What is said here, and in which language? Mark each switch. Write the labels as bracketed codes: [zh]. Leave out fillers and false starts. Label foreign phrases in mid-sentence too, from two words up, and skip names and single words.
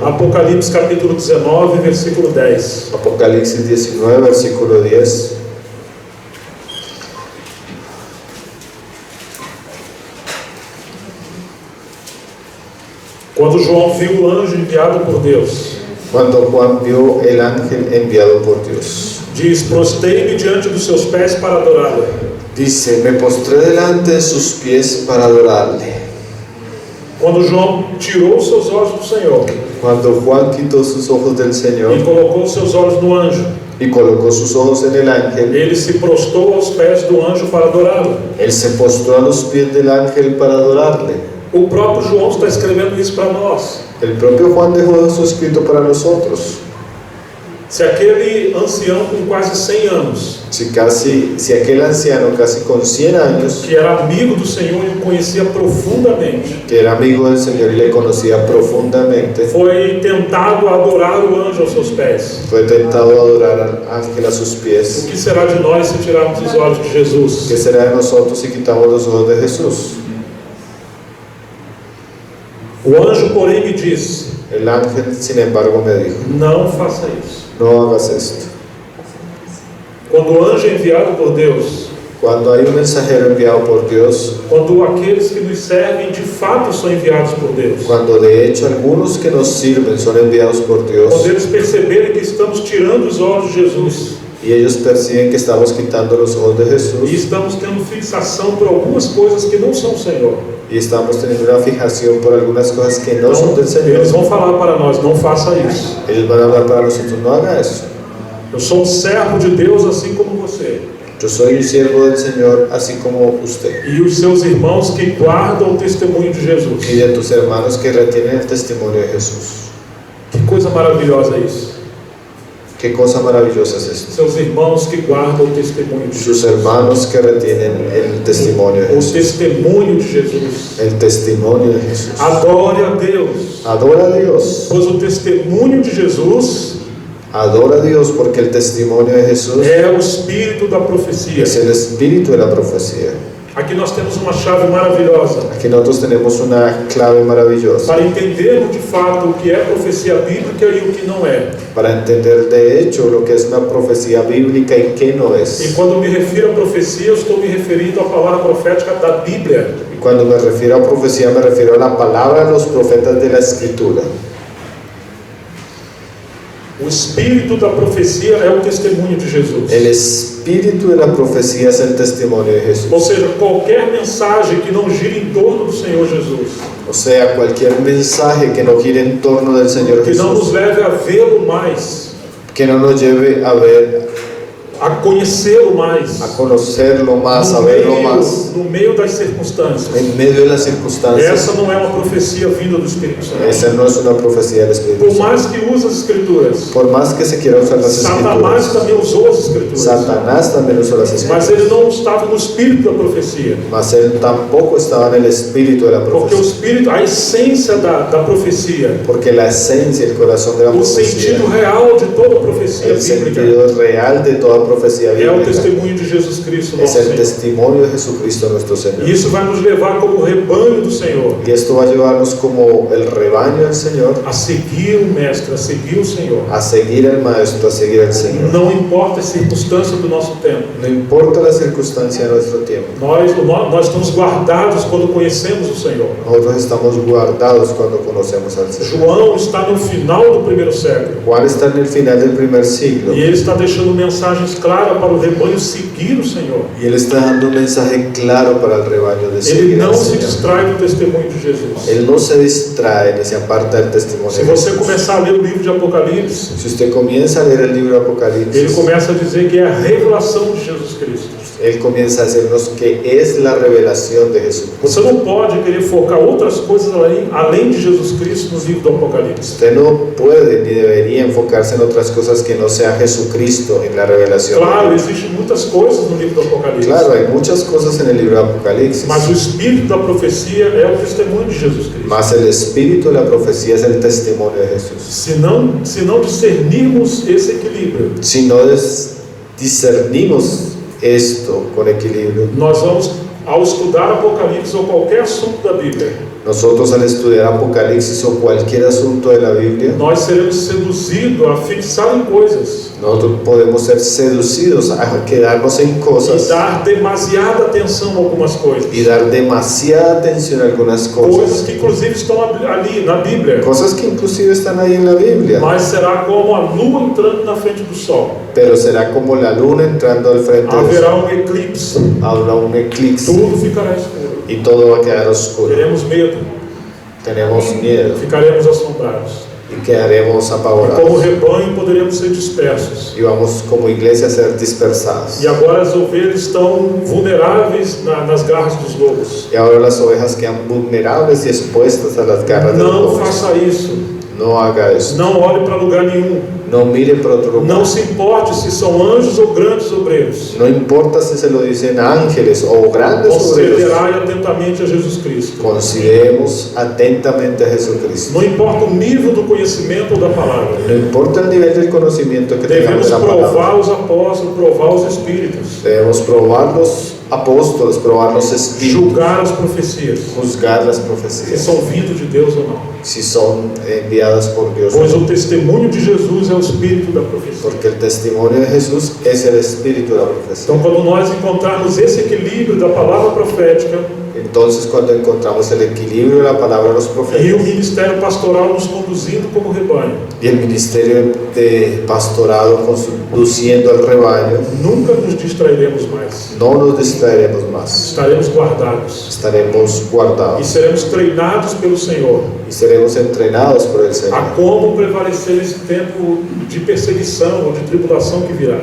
[pt] Apocalipse capítulo 19, versículo 10. [es] Apocalipsis 19, versículo 10. [pt] Quando João viu o anjo enviado por Deus, [es] Cuando Juan vio el ángel enviado por Dios, [pt] diz: Prostei-me diante dos seus pés para adorá-lo. [es] dice, me postré delante de sus pies para adorarle. [pt] Quando João tirou os seus olhos do Senhor [es] Cuando Juan quitó sus ojos del [pt] e [es] Señor [pt] colocou os seus olhos no anjo, [es] y colocó sus ojos en el ángel, [pt] ele se prostrou aos pés do anjo para adorá-lo. [es] él se postró a los pies del ángel para adorarle. [pt] O próprio João está escrevendo isso para nós. [es] El propio Juan dejó su escrito para nosotros. [pt] Se aquele ancião com quase 100 anos, [es] si aquel anciano casi con 100 años, [pt] que era amigo do Senhor e o conhecia profundamente, [es] que era amigo del Señor y le conocía profundamente, [pt] foi tentado a adorar o anjo aos seus pés, [es] fue tentado a adorar al ángel a sus [pt] o [es] pies. [pt] que será de nós se tirarmos os olhos de Jesus? [es] ¿Qué será de nosotros si quitamos los ojos de Jesús? [pt] O anjo, porém, me disse: [es] El ángel, sin embargo, me dijo, [pt] não faça isso. [es] no hagas esto. [pt] Quando o anjo é enviado por Deus, [es] Cuando hay un mensajero enviado por Dios, [pt] quando aqueles que nos servem de fato são enviados por Deus, [es] cuando de hecho algunos que nos sirven son enviados por Dios, [pt] quando eles perceberem que estamos tirando os olhos de Jesus [es] y ellos perciben que estamos quitando los ojos de [pt] e [es] Jesús [pt] estamos tendo fixação por algumas coisas que não são o Senhor, [es] y estamos teniendo una fijación por algunas cosas que no son del Señor, [pt] eles vão falar para nós: não faça isso. [es] ellos van a hablar para nosotros, no haga eso. [pt] Eu sou um servo de Deus assim como você. [es] Yo soy un siervo del Señor así como usted, [pt] E os seus irmãos que guardam o testemunho de Jesus. [es] y de tus hermanos que retienen el testimonio de Jesús. [pt] Que coisa maravilhosa isso. [es] Qué cosa maravillosa es esto. [pt] Seus irmãos que guardam o testemunho de [es] Sus [pt] Jesus. [es] hermanos que retienen el testimonio de [pt] O [es] Jesús. [pt] testemunho de Jesus. [es] El testimonio de Jesús. [pt] Adore a Deus, [es] Adora a Dios. [pt] pois o testemunho de Jesus [es] Adora a Dios porque el testimonio de Jesús [pt] é o espírito da profecia. [es] es el espíritu de la profecía. [pt] Aqui nós temos uma chave maravilhosa [es] Aquí nosotros tenemos una clave maravillosa [pt] para entendermos de fato o que é profecia bíblica e o que não é. [es] para entender de hecho lo que es una profecía bíblica y qué no [pt] E [es] es. [pt] quando me refiro a profecia, eu estou me referindo à palavra profética da Bíblia. [es] Y cuando me refiero a profecía me refiero a la palabra de los profetas de la Escritura. [pt] O espírito da profecia é o testemunho de Jesus. [es] El espíritu de la profecía es el testimonio de [pt] Ou [es] Jesús. [pt] seja, qualquer mensagem que não gira em torno do Senhor Jesus, [es] O sea, cualquier mensaje que no gire en torno del Señor [pt] que não nos [es] Jesús, [pt] leve a vê-lo mais, [es] que no nos lleve a ver, [pt] a conhecê-lo mais, [es] a conocerlo más, a verlo más, [pt] no meio das circunstâncias. [es] en medio de las circunstancias. [pt] Essa não é uma profecia vinda do Espírito Santo. [es] Esa no es una profecía del Espíritu [pt] Por [es] Santo. [pt] mais que use as Escrituras, [es] Por más que se quiera usar las [pt] Satanás [es] Escrituras, [pt] também usou as Escrituras, [es] Satanás también usó las [pt] mas [es] Escrituras, [pt] ele não estava no espírito da profecia. [es] mas él tampoco estaba en el espíritu de la [pt] Porque o [es] profecía, [pt] espírito, a essência da profecia, [es] porque la esencia, el corazón de la [pt] o [es] profecía, [pt] sentido real de toda profecia [es] el [pt] bíblica [es] sentido real de toda profecía [pt] é o [es] bíblica, [pt] testemunho de Jesus Cristo, [es] es [pt] nosso [es] el [pt] Senhor. [es] testimonio de Jesucristo nuestro [pt] E [es] Señor. [pt] isso vai nos levar como rebanho do Senhor [es] Y esto va a llevarnos como el rebaño del Señor [pt] a seguir o Mestre, a seguir o Senhor. [es] a seguir al Maestro, a seguir al Señor. [pt] Não importa a circunstância do nosso tempo. [es] No importa la circunstancia de nuestro tiempo, [pt] Nós estamos guardados quando conhecemos o Senhor. [es] nosotros estamos guardados cuando conocemos al Señor. [pt] João está no final do primeiro século [es] Juan está en el final del primer siglo [pt] e ele está deixando mensagens claras para o rebanho seguir o Senhor. [es] y él está dando un mensaje claro para el rebaño de [pt] Ele [es] seguir al [pt] não se [es] Señor. [pt] distrai do testemunho de Jesus. [es] Él no se distrae ni se aparta del testimonio [pt] Se [es] de [pt] você [es] Jesús. [pt] começar a ler o livro de Apocalipse, [es] Si usted comienza a leer el libro de [pt] ele [es] Apocalipsis, [pt] começa a dizer que é a revelação de Jesus Cristo. [es] él comienza a decirnos que es la revelación de Jesús. [pt] Você não pode querer focar outras coisas além de Jesus Cristo no livro do Apocalipse. [es] Usted no puede ni debería enfocarse en otras cosas que no sea Jesucristo en la revelación. [pt] Claro, existem muitas coisas no livro do Apocalipse, [es] Claro, hay muchas cosas en el libro de Apocalipsis, [pt] mas o espírito da profecia é o testemunho de Jesus Cristo. [es] mas el espíritu de la profecía es el testimonio de Jesús. [pt] Se não discernirmos esse equilíbrio, [es] Si no discernimos esto con equilibrio, [pt] nós vamos, ao estudar Apocalipse ou qualquer assunto da Bíblia, [es] nosotros al estudiar Apocalipsis o cualquier asunto de la Biblia, [pt] nós seremos seduzidos a fixar em coisas [es] nosotros podemos ser seducidos a quedarnos en [pt] e [es] cosas [pt] dar demasiada atenção a algumas coisas. [es] y dar demasiada atención a algunas [pt] Coisas [es] cosas, [pt] que inclusive estão ali na Bíblia, [es] cosas que inclusive están ahí en la Biblia, [pt] mas será como a lua entrando na frente do sol. [es] pero será como la luna entrando al frente del [pt] Haverá [es] sol. [pt] eclipse, [es] Habrá un eclipse [pt] tudo ficará escuro. [es] y todo va a quedar oscuro. [pt] Teremos medo, [es] Tenemos miedo [pt] ficaremos assombrados. [es] y quedaremos [pt] Como apavorados rebanho poderemos ser dispersos. [es] y vamos como iglesia a ser dispersados. [pt] E agora as ovelhas estão vulneráveis nas garras dos lobos. [es] Y ahora las ovejas quedan vulnerables y expuestas a las garras de los [pt] Não [es] lobos. [pt] faça isso. [es] No haga eso. [pt] Não olhe para lugar nenhum. [es] no mire para otro lugar. [pt] Não se importe se são anjos ou grandes obreiros. [es] No importa si se lo dicen ángeles o grandes obreros. [pt] Considerai atentamente a Jesus Cristo. [es] Consideremos atentamente a Jesucristo. [pt] Não importa o nível do conhecimento da palavra. [es] No importa el nivel del conocimiento que tengamos [pt] Devemos [es] de la palabra. [pt] provar os apóstolos, provar os espíritos, [es] Debemos probar los apóstoles, probar los espíritus, [pt] julgar as profecias, [es] juzgar las [pt] se [es] profecías, [pt] são vindos de Deus ou não. [es] si son enviadas por Dios. [pt] Pois o testemunho de Jesus é o espírito da profecia. [es] Porque el testimonio de Jesús es el espíritu de la profecía. [pt] Então, quando nós encontrarmos esse equilíbrio da palavra profética [es] Entonces, cuando encontramos el equilibrio de la palabra de los [pt] e o [es] profetas [pt] ministério pastoral nos conduzindo como rebanho, [es] y el ministerio de pastorado conduciendo al rebaño, [pt] nunca nos distrairemos mais. [es] no nos distraeremos más. [pt] Estaremos guardados [es] Estaremos [pt] e [es] guardados [pt] seremos treinados pelo Senhor [es] y seremos entrenados por el Señor [pt] a como prevalecer nesse tempo de perseguição ou de tribulação que virá.